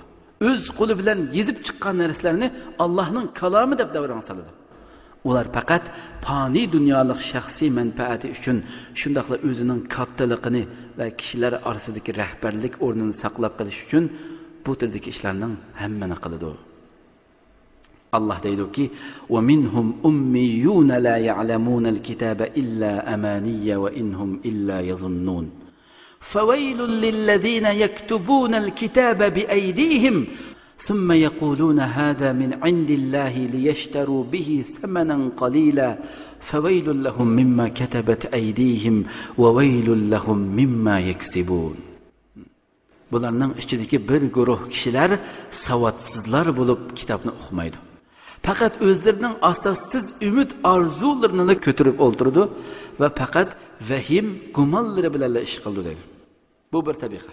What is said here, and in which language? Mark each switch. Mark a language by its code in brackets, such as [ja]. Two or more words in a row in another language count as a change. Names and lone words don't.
[uz] Öz qo'li bilan yezib chiqqan narsalarni Allohning kalomi deb davron soladi. Ular faqat fani dunyolik shaxsiy manfaati uchun shundaqla o'zining kattaligini va kishilar orasidagi rahbarlik o'rnini saqlab qolish uchun bu turdagi ishlarning hammani qiladi. Allah deydiki: [ar] "ومنهم أميون لا يعلمون الكتاب إلا أماني وإن هم إلا يظنون." فويل للذين يكتبون الكتاب بأيديهم ثم يقولون هذا من عند الله ليشتروا به ثمنا قليلا فويل لهم مما كتبت أيديهم وويل لهم مما يكسبون. [uz] Bularning ichidagi bir guruh kishilar savodsizlar bo'lib kitobni o'qimaydi. Faqat o'zlarining asossiz umid orzularini ko'tarib o'ltirdi va faqat vahim gumonlari bilan ish qildi deydi. Bu bir tabiqa.